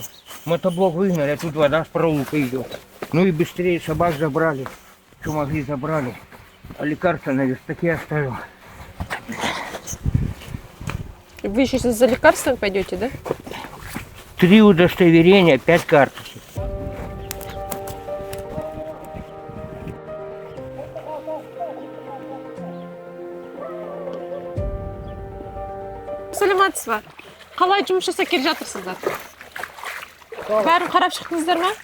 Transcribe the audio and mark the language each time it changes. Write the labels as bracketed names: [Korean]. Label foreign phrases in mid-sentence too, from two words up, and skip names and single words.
[Russian] Мотоблок выгнали, а тут вода с проулка идет. Ну и быстрее собак забрали. Что могли, забрали. А лекарства на верстаке оставил. Вы еще за лекарствами пойдете, да? 3 удостоверения, 5 карточек. [Kazakh] Саламатсыз ба? Қалай жұмыс жасап келе жатырсыздар? Бәрін қарап шықтыңыздар ма?